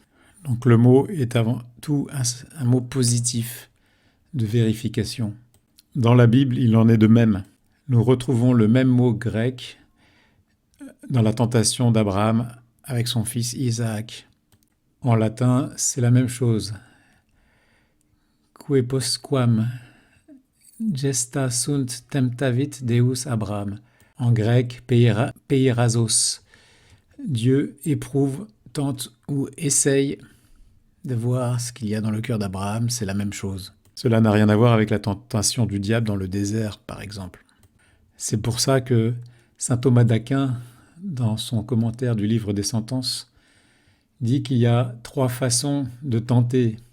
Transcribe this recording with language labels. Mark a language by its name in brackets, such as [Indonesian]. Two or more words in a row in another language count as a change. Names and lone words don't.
[French] Donc le mot est avant tout un mot positif de vérification. Dans la Bible, il en est de même. Nous retrouvons le même mot grec dans la tentation d'Abraham avec son fils Isaac. En latin, c'est la même chose. [Latin] Que postquam gesta sunt temptavit Deus Abraham. [French] En grec, peirasos. Dieu éprouve, tente ou essaye de voir ce qu'il y a dans le cœur d'Abraham, c'est la même chose. Cela n'a rien à voir avec la tentation du diable dans le désert, par exemple. C'est pour ça que saint Thomas d'Aquin, dans son commentaire du livre des sentences, dit qu'il y a 3 façons de tenter.